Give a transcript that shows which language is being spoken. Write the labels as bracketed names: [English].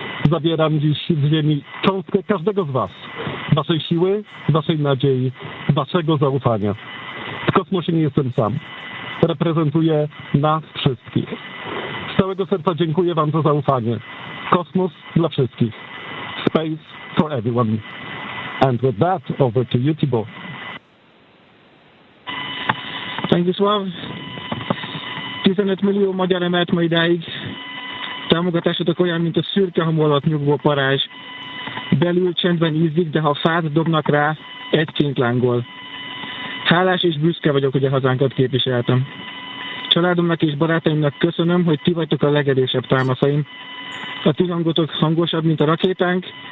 [Polish] Zabieram dziś z ziemi cząstkę każdego z was. Waszej siły, waszej nadziei, waszego zaufania. W kosmosie nie jestem sam. Reprezentuję nas wszystkich. Z całego serca dziękuję wam za zaufanie. Kosmos dla wszystkich. [English] Space for everyone. And with that, over to you, Tibor. Thank you, Sław. [Hungarian] 15 millió magyar emelt ma idáig. Támogatásotok olyan, mint a szürke hamu alatt nyugvó parázs. Belül csendben ízik, de ha fát dobnak rá, egyként lángol. Hálás és büszke vagyok, hogy a hazánkat képviseltem. Családomnak és barátaimnak köszönöm, hogy ti vagytok a legerősebb támaszaim. A ti hangotok hangosabb, mint a rakétánk,